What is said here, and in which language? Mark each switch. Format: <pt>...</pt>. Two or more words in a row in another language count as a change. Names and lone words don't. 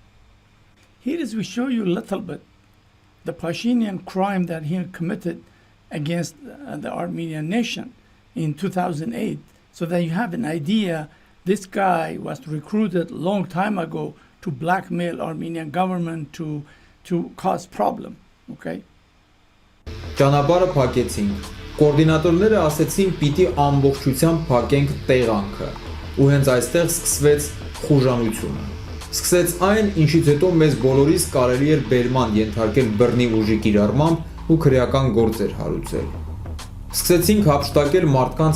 <en>Here is we show you a little bit the Pashinyan crime that he committed against the Armenian nation in 2008, so that you have an idea. This guy was recruited a long time ago to blackmail Armenian government to cause problem. Okay?</en> <hy>Ճանապարհը փակեցինք։ Կոորդինատորները ասեցին պիտի ամբողջությամբ փակենք տեղանքը, ու հենց այստեղ սկսվեց խուժանությունը։ Սկսեց այն, ինչից հետո մեզ բոլորիս կարելի էր բերման ենթարկել բռնի ուժի կիրառմամբ ու քրեական գործեր հարուցել։ Սկսեցինք հափշտակել մարդկանց</hy>